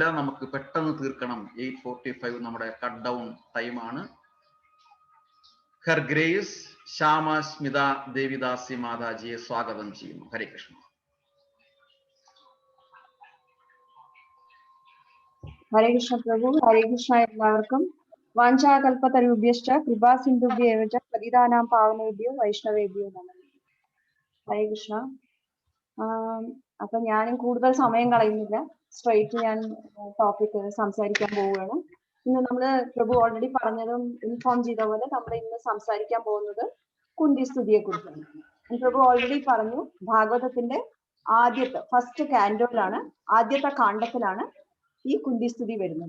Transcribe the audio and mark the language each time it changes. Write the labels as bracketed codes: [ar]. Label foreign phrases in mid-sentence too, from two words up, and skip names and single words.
[ml] നമുക്ക് പെട്ടെന്ന് തീർക്കണം. 8:45 നമ്മുടെ [en] cut down time-ആണ്. Her Grace [ml] ശ്യാമ സ്മിത ദേവിദാസി മാതാജിയെ സ്വാഗതം ചെയ്യുന്നു. [sa] ഹരേ കൃഷ്ണ. ഹരേ കൃഷ്ണ പ്രഭു. ഹരേ കൃഷ്ണ [ml] എല്ലാവർക്കും. [sa] വാഞ്ചാകൽപതരുഭ്യശ്ച കൃപാ സിന്ധുഭ്യേവ ച പതിതാനാം പാവനേഭ്യോ വൈഷ്ണവേഭ്യോ നമഃ. ഹരേ കൃഷ്ണ. [ml] അപ്പൊ ഞാനും കൂടുതൽ സമയം കളയുന്നില്ല, സ്ട്രൈറ്റ് ഞാൻ ടോപ്പിക് സംസാരിക്കാൻ പോവുകയാണ്. ഇന്ന് നമ്മള് പ്രഭു ഓൾറെഡി പറഞ്ഞതും ഇൻഫോം ചെയ്ത പോലെ നമ്മൾ ഇന്ന് സംസാരിക്കാൻ പോകുന്നത് കുന്തി സ്തുതിയെ കുറിച്ചാണ്. പ്രഭു ഓൾറെഡി പറഞ്ഞു, ഭാഗവതത്തിന്റെ ആദ്യത്തെ [en] first canto-യിലാണ്, [ml] ആദ്യത്തെ കാണ്ഡത്തിലാണ് ഈ കുന്തിസ്തുതി വരുന്നത്.